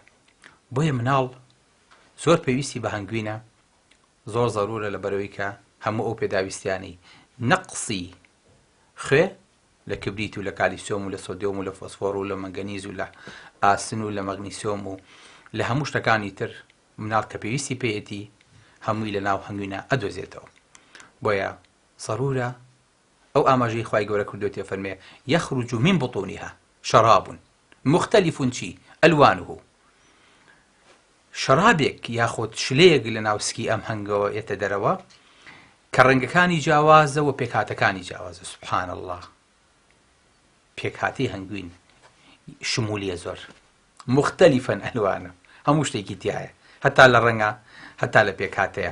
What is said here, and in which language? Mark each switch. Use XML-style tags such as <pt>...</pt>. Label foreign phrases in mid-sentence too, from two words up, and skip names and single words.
<ckb>بۆیە مناڵ زۆر پێویستی بە هەنگوینە، زۆر زەرورە لە بەرەوەی کە هەموو ئەو پێداویستیانەی نەقسی خوێ لە کبریت و لە کالیسیۆم و لە سۆدیۆم و لە فۆسفۆر و لە مەنگەنیز و لە ئاسن و لە مەغنیسیۆم و لە هەموو شتەکانی تر مناڵ کە پێویستی پێیەتی هەمووی لە ناو هەنگوینە ئەدۆزێتەوە. بۆیە ضرورە ئەو ئاماژەی خوای گەورە کردوێتە فەرمێ</ckb> <ar>یەخرج من بطونها شراب مختلف</ar> <ckb>چی ئەلوانه. شەرابێک یاخۆت شلەیەک لە ناوسکی ئەم هەنگەوە ئێتە دەرەوە کە ڕەنگەکانی جیاوازە و پێکهاتەکانی جیاوازە.</ckb> <ar>سوبحان الله.</ar> <ckb>پێکهاتی هەنگوین شمولیە زۆر مختلفن ئەلوانە، هەموو شتێکی تایە، هەتا لە ڕەنگە هەتا لە پێکهاتەیە.</ckb>